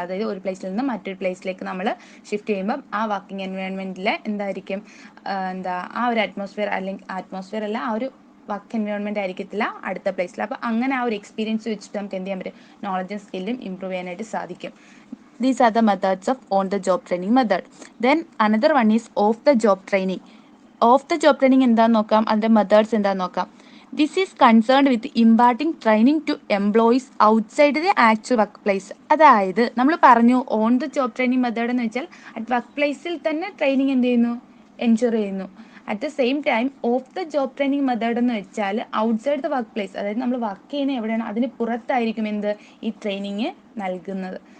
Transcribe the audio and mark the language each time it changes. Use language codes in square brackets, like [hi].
[ml] അതായത് ഒരു പ്ലേസിൽ നിന്ന് മറ്റൊരു പ്ലേസിലേക്ക് നമ്മൾ ഷിഫ്റ്റ് ചെയ്യുമ്പം ആ വർക്കിംഗ് എൻവയോൺമെൻറ്റിലെ എന്തായിരിക്കും, ആ ഒരു അറ്റ്മോസ്ഫിയർ അല്ല, ആ ഒരു വർക്ക് എൻവയോൺമെൻറ്റ് ആയിരിക്കത്തില്ല അടുത്ത പ്ലേസിൽ. അപ്പോൾ അങ്ങനെ ആ ഒരു എക്സ്പീരിയൻസ് വെച്ചിട്ട് നമുക്ക് എന്ത് ചെയ്യാൻ പറ്റും, നോളജും സ്കില്ലും ഇമ്പ്രൂവ് ചെയ്യാനായിട്ട് സാധിക്കും. [en] These are the methods of on the job training method. Then another one is off the job training. [ml] Off the job training എന്താന്ന് നോക്കാം, അതിൻ്റെ മെത്തേഡ്സ് എന്താന്ന് നോക്കാം. [en] This is concerned with imparting training to employees outside the actual work place. [ml] അതായത് നമ്മൾ പറഞ്ഞു on the job training method എന്ന് വെച്ചാൽ അറ്റ് വർക്ക് പ്ലേസിൽ തന്നെ ട്രെയിനിങ് എന്ത് ചെയ്യുന്നു, എൻഷുർ ചെയ്യുന്നു. [en] at the same time [ml] of the job training method എന്ന് വെച്ചാൽ ഔട്ട്സൈഡ് ദ വർക്ക് പ്ലേസ്, അതായത് നമ്മൾ വർക്ക് ചെയ്യുന്ന എവിടെയാണ് അതിന് പുറത്തായിരിക്കും എന്ത് ഈ ട്രെയിനിങ് നൽകുന്നത്.